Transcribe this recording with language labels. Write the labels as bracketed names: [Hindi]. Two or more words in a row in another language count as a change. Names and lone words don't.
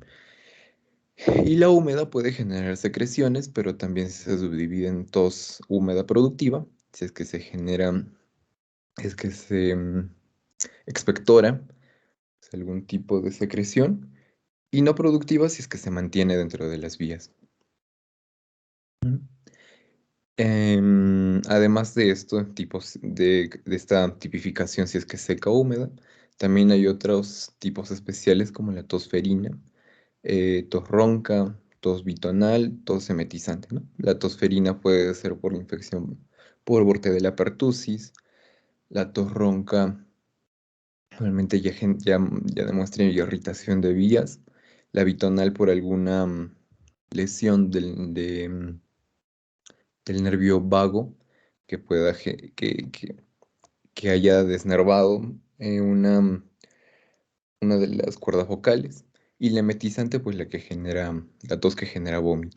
[Spanish] Y la húmeda puede generar secreciones, pero también se subdivide en tos húmeda productiva, si es que se genera, es que se expectora algún tipo de secreción, y no productiva si es que se mantiene dentro de las vías. Ujú. Además de esto, tipos de esta tipificación, si es que es seca o húmeda, también hay otros tipos especiales como la tos ferina, tos ronca, tos bitonal, tos emetizante, ¿no? La tos ferina puede ser por infección por Bordetella pertussis, la tos ronca realmente ya demuestra irritación de vías, la bitonal por alguna lesión del nervio vago que pueda que haya desnervado una de las cuerdas vocales, y la emetizante, pues la tos que genera vómito.